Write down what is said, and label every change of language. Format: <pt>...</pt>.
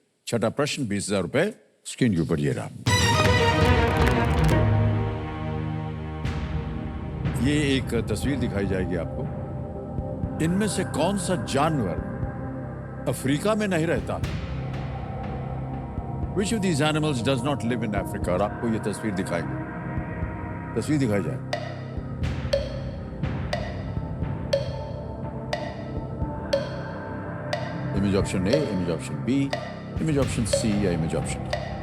<hi>6वां प्रश्न 20,000 रुपए, स्क्रीन के ऊपर ये रहा। ये एक तस्वीर दिखाई जाएगी आपको। इनमें से कौन सा जानवर अफ्रीका में नहीं रहता?</hi> <en>Which of these animals does not live in Africa?</en> <hi>और आपको ये तस्वीर दिखाएंगे, तस्वीर दिखाई जाए।</hi> <en>image option A, image option B, image option C</en> <hi>या</hi> <en>Image option D?</en>